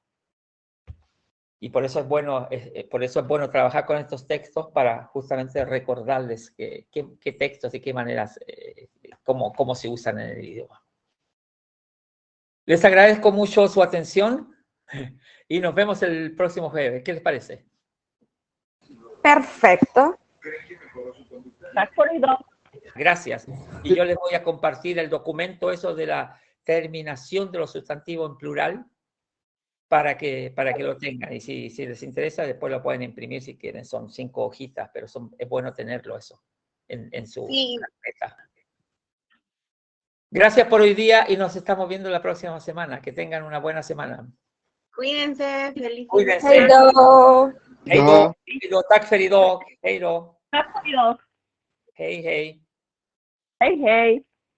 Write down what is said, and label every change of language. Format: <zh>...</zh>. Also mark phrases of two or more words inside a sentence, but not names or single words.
<es>Y por eso es bueno trabajar con estos textos para justamente recordarles qué textos y qué maneras, cómo se usan en el idioma. Les agradezco mucho su atención y nos vemos el próximo jueves. ¿Qué les parece? Perfecto.</es> <sv>Tack för idag.</sv> <es>Gracias. Y yo les voy a compartir el documento, eso de la terminación de los sustantivos en plural, para que lo tengan. Y si les interesa, después lo pueden imprimir si quieren. Son 5 hojitas, pero es bueno tenerlo eso en su carpeta. Gracias por hoy día y nos estamos viendo la próxima semana. Que tengan una buena semana. Cuídense, feliz Cuídense.</es> <sv>Hej då. Hej då. Hej då. Tack för idag. Hej då. Tack för idag. Hej, hej. Hej, hej.</sv>